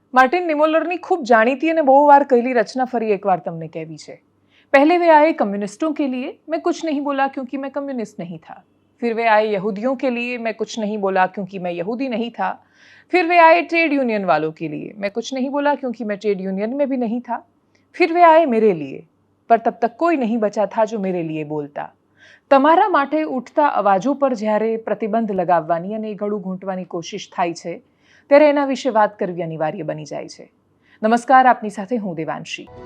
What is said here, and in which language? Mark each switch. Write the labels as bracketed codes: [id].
[gu] Martin निमोलर की खूब जानीती અને બહુ વાર કહેલી રચના ફરી એકવાર તમને કહેવી છે। [hi] पहले वे आए कम्युनिस्टों के लिए, मैं कुछ नहीं बोला क्योंकि मैं कम्युनिस्ट नहीं था। फिर वे आए यहूदियों के लिए, मैं कुछ नहीं बोला क्योंकि मैं यहूदी नहीं था। फिर वे आए ट्रेड यूनियन वालों के लिए, मैं कुछ नहीं बोला क्योंकि मैं ट्रेड यूनियन में भी नहीं था। फिर वे आए मेरे लिए, पर तब तक कोई नहीं बचा था जो मेरे लिए बोलता। [gu] તમારા માટે ઉઠતા અવાજો પર જ્યારે પ્રતિબંધ લગાવવાની અને ગળું ઘૂંટવાની કોશિશ થાય છે ત્યારે એના વિશે વાત કરવી અનિવાર્ય બની જાય છે। નમસ્કાર, આપની સાથે હું દેવાંશી।